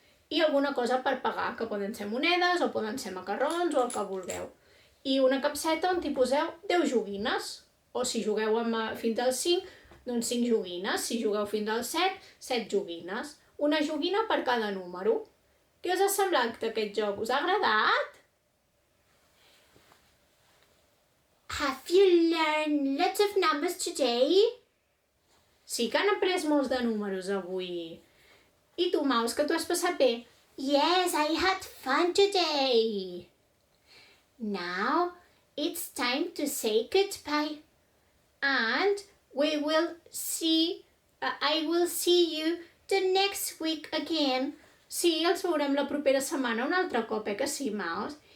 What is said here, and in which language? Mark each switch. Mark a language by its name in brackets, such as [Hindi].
[Catalan] i alguna cosa per pagar, que poden ser monedes o poden ser macarrons o el que vulgueu. I una capseta on hi poseu 10 joguines, o si jugueu fins al 5, doncs 5 joguines. Si jugueu fins al 7, 7 joguines. Una joguina per cada número. Què us ha semblat aquest joc? Us ha agradat? [English] Have you learned lots of numbers today? [Catalan] Sí que han après molts de números avui. I tu, Maus, que t'ho has passat bé? [English] Yes, I had fun today. Now it's time to say goodbye. And we will see, I will see you the next week again. [Catalan] sí, els veurem la propera setmana un altre cop, que sí, Maus?